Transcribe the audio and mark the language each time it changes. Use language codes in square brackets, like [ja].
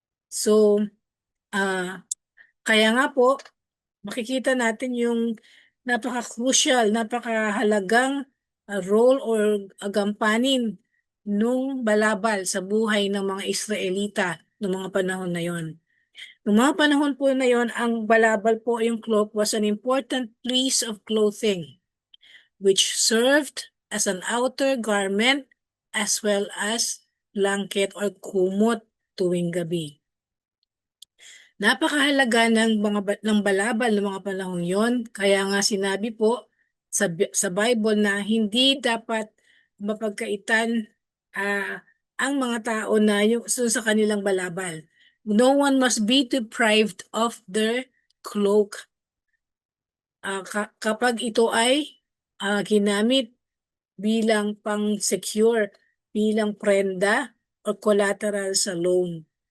[tl] So, kaya nga po, makikita natin yung napaka-crucial, napakahalagang role or gampanin nung balabal sa buhay ng mga Israelita noong mga panahon na yon. Noong mga panahon po na yon, ang balabal po, yung [en] cloak, was an important piece of clothing which served as an outer garment as well as blanket or [tl] kumot tuwing gabi. Napakahalaga ng balabal ng mga panahon yon, kaya nga sinabi po sa Bible na hindi dapat mapagkaitan ang mga tao na yung sa kanilang balabal. [en] No one must be deprived of their cloak [tl] kapag ito ay ginamit bilang pang-secure, bilang prenda o [en] collateral sa loan.